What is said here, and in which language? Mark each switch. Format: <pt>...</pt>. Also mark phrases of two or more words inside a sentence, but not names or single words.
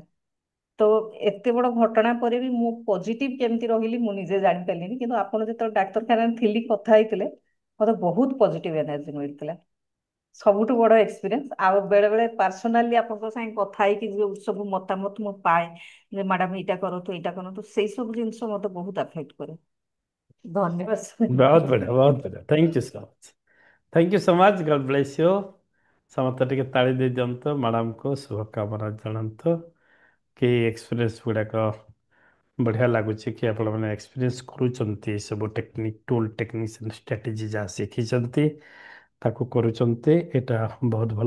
<or>ତ ଏତେ ବଡ ଘଟଣା ପରେ ବି ମୁଁ ପଜିଟିଭ କେମିତି ରହିଲି ମୁଁ ନିଜେ ଜାଣିପାରିଲିନି, କିନ୍ତୁ ଆପଣ ଯେତେବେଳେ ଡାକ୍ତରଖାନାରେ ଥିଲି କଥା ହେଇଥିଲେ, ମତେ ବହୁତ ପଜିଟିଭ ଏନର୍ଜି ମିଳିଥିଲା। ସବୁଠୁ ବଡ ଏକ୍ସପିରିଏନ୍ସ। ଆଉ ବେଳେ ବେଳେ ପର୍ସନାଲି ଆପଣଙ୍କ ସାଙ୍ଗେ କଥା ହେଇକି ଯୋଉ ସବୁ ମତାମତ ମୁଁ ପାଏ ଯେ ମ୍ୟାଡାମ ଏଇଟା କରନ୍ତୁ ଏଇଟା କରନ୍ତୁ, ସେଇ ସବୁ ଜିନିଷ ମତେ ବହୁତ ଆଫେକ୍ଟ କରେ। ଧନ୍ୟବାଦ</or> <hi>बहुत sir। बढ़िया, बहुत बढ़िया।</hi> <en>thank you so much, thank you so much. god bless you.</en> <or>ସମସ୍ତେ ଟିକେ ତାଳି ଦେଇ ଦିଅନ୍ତୁ ମ୍ୟାଡ଼ାମକୁ, ଶୁଭକାମନା ଜଣାନ୍ତୁ କି ଏକ୍ସପିରିଏନ୍ସ ଗୁଡ଼ାକ ବଢ଼ିଆ ଲାଗୁଛି କି ଆପଣମାନେ ଏକ୍ସପିରିଏନ୍ସ କରୁଛନ୍ତି, ସବୁ</or> <en>technique tool techniques strategy</en> <or>ଯାହା ଶିଖିଛନ୍ତି ତାକୁ କରୁଛନ୍ତି। ଏଇଟା ବହୁତ ଭଲ।</or>